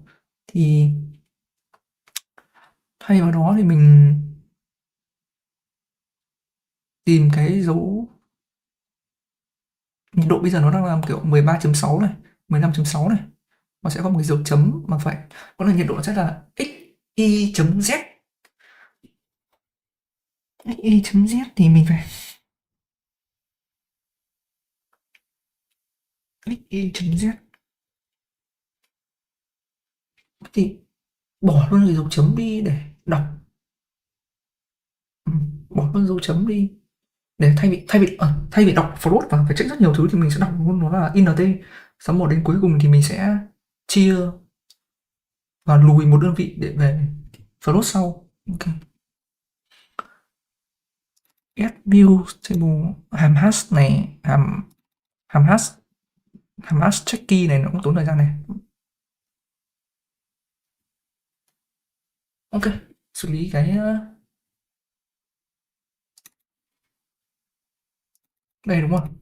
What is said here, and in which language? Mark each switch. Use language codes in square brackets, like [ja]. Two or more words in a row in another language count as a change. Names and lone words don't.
[vi] Thì thay vào đó thì mình tìm cái dấu nhiệt độ bây giờ nó đang làm kiểu 13.6 này, 15.6 này. Nó sẽ có một cái dấu chấm mà phải có là nhiệt độ sẽ là xy.z. xy.z thì mình phải xy.z thì bỏ luôn cái dấu chấm đi để đọc. Bỏ luôn dấu chấm đi để thay vì đọc float và phải check rất nhiều thứ thì mình sẽ đọc luôn nó là int. Xong rồi đến cuối cùng thì mình sẽ chia và lùi một đơn vị để về float sau. Ok. [en] Get view table [vi] hàm hash này, hàm [en] hash check key [vi] này nó cũng tốn thời gian này. Ok, xử lý cái đây đúng không?